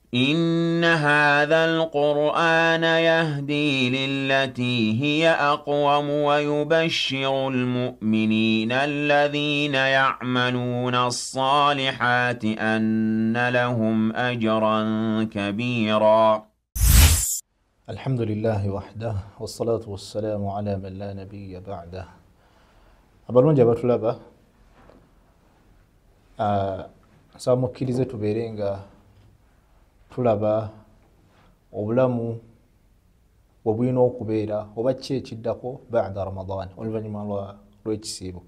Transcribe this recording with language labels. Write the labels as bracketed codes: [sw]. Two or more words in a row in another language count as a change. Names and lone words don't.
[ar] إن هذا القرآن يهدي للتي هي أقوم ويبشر المؤمنين الذين يعملون الصالحات أن لهم أجرا كبيرا. الحمد لله وحده والصلاة والسلام على من لا نبي بعده. [lg] abalungi abatulaba mukkirize tubeere nga tulaba obulamu bwebulina okubeera oba ki ekiddako [ar] بعد رمضان, [lg] oluvannyuma lw'ekisiibo.